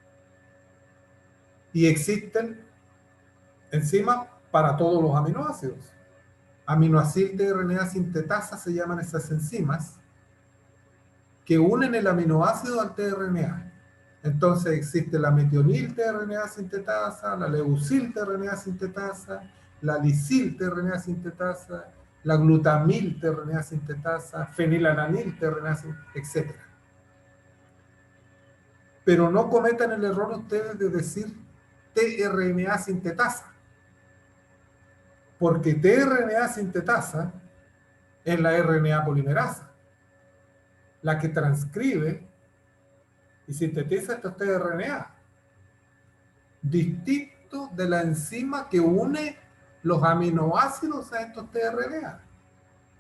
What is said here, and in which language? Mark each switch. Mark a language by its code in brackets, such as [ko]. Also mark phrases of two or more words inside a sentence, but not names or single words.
[es] Y existen enzimas para todos los aminoácidos. Aminoacil tRNA sintetasa se llaman esas enzimas que unen el aminoácido al tRNA. Entonces existe la metionil tRNA sintetasa, la leucil tRNA sintetasa, la lisil tRNA sintetasa, la glutamil tRNA sintetasa, fenilalanil tRNA sintetasa, etc. Pero no cometan el error ustedes de decir tRNA sintetasa, porque tRNA sintetasa es la RNA polimerasa, la que transcribe y sintetiza estos tRNA, distinto de la enzima que une los aminoácidos a estos tRNA.